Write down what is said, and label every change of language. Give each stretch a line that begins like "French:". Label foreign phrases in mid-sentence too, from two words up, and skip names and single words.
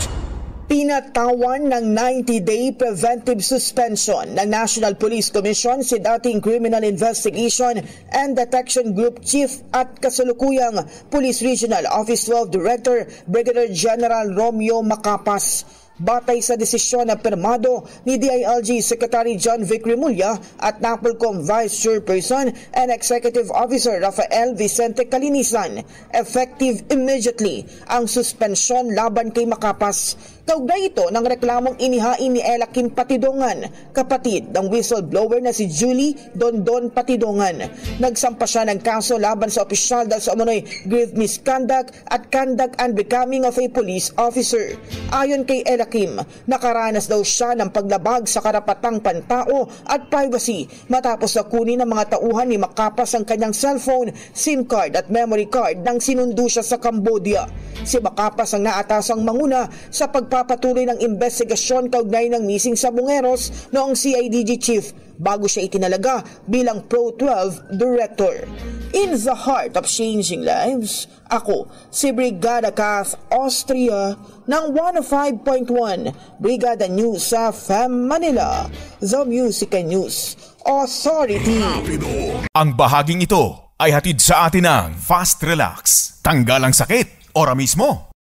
Filipino: Pinatawan ng 90-day preventive suspension ng National Police Commission si dating Criminal Investigation and Detection Group Chief at kasalukuyang Police Regional Office 12 Director Brigadier General Romeo Macapas. Batay sa desisyon na pirmado ni DILG Secretary John Vic Remulla at NAPOLCOM Vice Chairperson and Executive Officer Rafael Vicente Calinisan,
English: effective immediately
Filipino: ang suspensyon laban kay Macapas. Kaugnay ito ng reklamong inihain ni Elakim Patidongan, kapatid ng whistleblower na si Julie Dondon Patidongan. Nagsampa siya ng kaso laban sa opisyal dahil sa umano'y
English: grave misconduct
Filipino: at
English: conduct unbecoming of a police officer.
Filipino: Ayon kay Elakim, nakaranas daw siya ng paglabag sa karapatang pantao at privacy matapos na kunin ng mga tauhan ni Macapas ang kanyang cellphone,
English: SIM card
Filipino: at
English: memory card
Filipino: nang sinundo siya sa Cambodia. Si Macapas ang naatasang manguna sa pagpapatuloy ng investigasyon kaugnay ng missing sa Bungeros noong CIDG Chief bago siya itinalaga bilang Pro 12 Director.
English: In the heart of changing lives,
Filipino: ako si Brigada Kath Austria ng 105.1 Brigada News sa FM Manila,
English: The Music and News Authority.
Filipino: Ang bahaging ito ay hatid sa atin ng Fast Relax. Tanggal ang sakit, ora mismo.